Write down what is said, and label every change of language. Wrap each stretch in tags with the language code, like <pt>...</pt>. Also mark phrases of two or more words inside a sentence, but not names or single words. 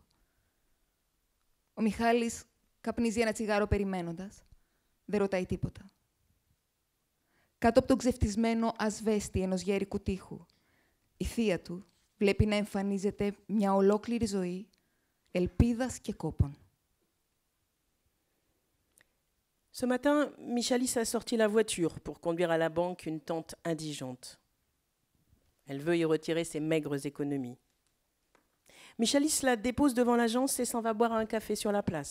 <el>Ο Μιχάλης καπνίζει ένα τσιγάρο περιμένοντας. Δεν ρωτάει τίποτα. Κάτω από τον ξεφτισμένο ασβέστη ενός γέρικου τοίχου, η θεία του βλέπει να εμφανίζεται μια ολόκληρη ζωή ελπίδας και κόπων.</el> <fr>Ce matin, Michalis a sorti la voiture pour conduire à la banque une tante indigente. Elle veut y retirer ses maigres économies. Michalis la dépose devant l'agence et s'en va boire un café sur la place.</fr>